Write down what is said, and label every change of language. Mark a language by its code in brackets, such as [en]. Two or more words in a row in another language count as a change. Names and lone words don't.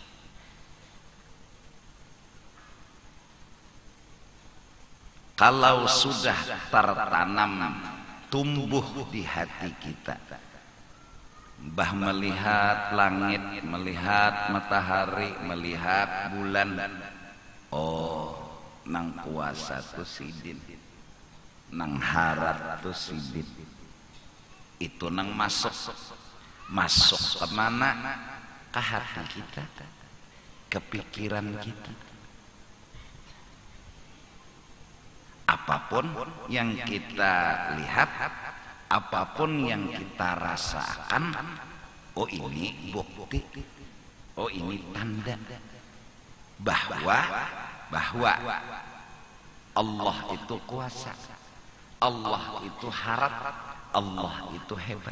[id] Kalau sudah tertanam, tumbuh di hati kita, bah melihat langit, melihat matahari, melihat bulan, [bjn] oh nang kuasa tu sidin, nang harat tu sidin, itu nang masuk kemana? [id] Ke hati kita, ke pikiran kita. Apapun yang kita lihat, apapun yang kita rasakan, oh ini bukti, oh ini tanda bahwa Allah itu kuasa, Allah itu harap, Allah itu hebat.